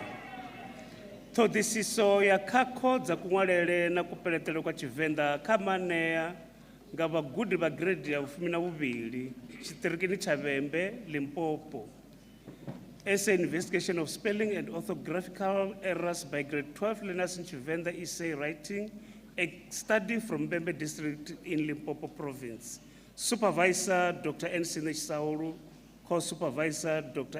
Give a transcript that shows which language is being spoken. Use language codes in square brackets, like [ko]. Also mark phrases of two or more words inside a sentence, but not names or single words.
[ve] Ṱhoḓisiso ya khakho dza kunwalele na kupeletele kwa Tshivenḓa kha manea nga vhagudi vha grade ya 12 tshiṱirikini tsha Vhembe, Limpopo. [en] Essay investigation of spelling and orthographical errors by grade 12 learners in Tshivenḓa essay writing, a study from Vhembe district in Limpopo province. Supervisor Dr. N. Sinesh Saulu, co-supervisor Dr.